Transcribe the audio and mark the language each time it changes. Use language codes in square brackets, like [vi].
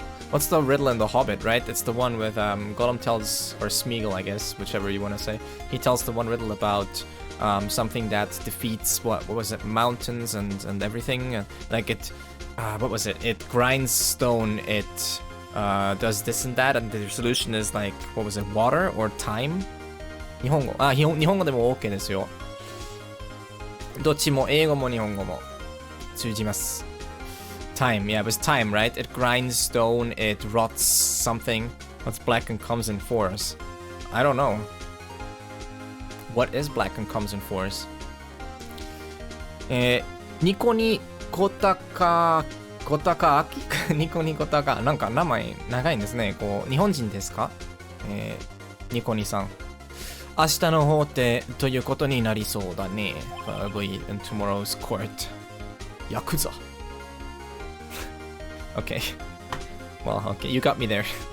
[en] What's the riddle in The Hobbit, right? It's the one with Gollum tells, or Smeagol, I guess, whichever you want to say. He tells the one riddle about something that defeats, what was it, mountains and everything. Like it, what was it? It grinds stone, it does this and that, and the solution is like, what was it, water or time? [ja] 日本語。日本語でも OK ですよ。どっちも英語も日本語も通じます。 [en] Time, yeah, it was time, right? It grinds stone, it rots something. What's black and comes in fours? I don't know. What is black and comes in fours? [ja] ニコニコタカアキニコニコタカ、なんか名前長いんですね。こう日本人ですか？ニコニさん。明日の法廷ということになりそうだね。 [en] Probably in tomorrow's court. [ja] ヤクザ。 [en] Okay. Well, okay, you got me there.